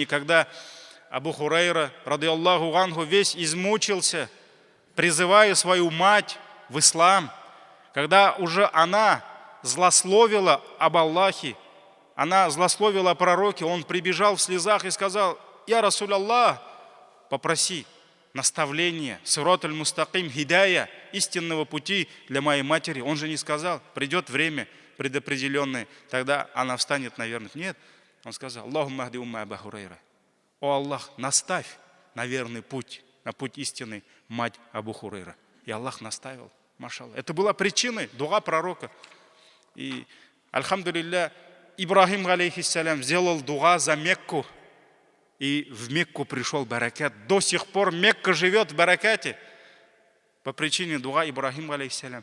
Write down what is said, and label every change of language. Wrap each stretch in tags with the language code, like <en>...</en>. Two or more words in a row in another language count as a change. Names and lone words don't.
<ru>Когда Абу Хурайра,</ru> <ar>رضي الله عنه,</ar> <ru>весь измучился, призывая свою мать в ислам, когда уже она злословила об Аллахе, она злословила о пророке, он прибежал в слезах и сказал:</ru> <ar>«يا رسول الله,</ar> <ru>попроси наставление,</ru> <ar>الصراط المستقيم,</ar> <ru>хидая, истинного пути для моей матери». Он же не сказал: придет время предопределенное, тогда она встанет, наверное. Нет, он сказал:</ru> <ar>«اللهم اهد أم أبو هريرة».</ar> <ru>О Аллах, наставь на верный путь, на путь истины мать Абу Хурайра. И Аллах наставил, машаллах. Это была причиной дуа пророка. И, альхамдулилля, Ибрахим, алейхиссалям, сделал дуа за Мекку. И в Мекку пришел баракат. До сих пор Мекка живет в баракате по причине дуа Ибрахима, алейхиссалям.</ru>